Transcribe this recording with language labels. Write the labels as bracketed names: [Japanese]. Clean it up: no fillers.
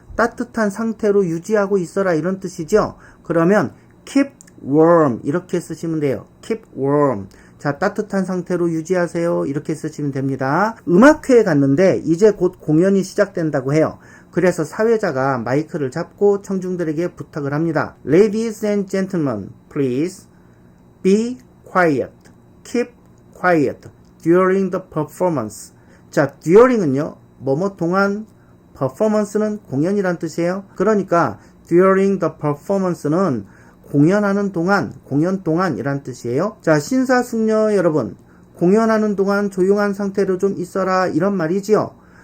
[Korean] 따뜻한 상태로 유지하고 있어라 이런 뜻이죠. 그러면 [English] keep warm [Korean] 이렇게 쓰시면 돼요. keep warm. 자, 따뜻한 상태로 유지하세요. 이렇게 쓰시면 됩니다. 음악회에 갔는데 이제 곧 공연이 시작된다고 해요. 그래서 사회자가 마이크를 잡고 청중들에게 부탁을 합니다. [English] Ladies and gentlemen, please be quiet. Keep quiet during the performance. [Korean] 자, during은요, 뭐뭐 동안, performance는 공연이란 뜻이에요. 그러니까 [English] during the performance [Korean] 는 공연하는 동안, 공연 동안이란 뜻이에요. 자, 신사숙녀 여러분, 공연하는 동안 조용한 상태로 좀 있어라 이런 말이지요.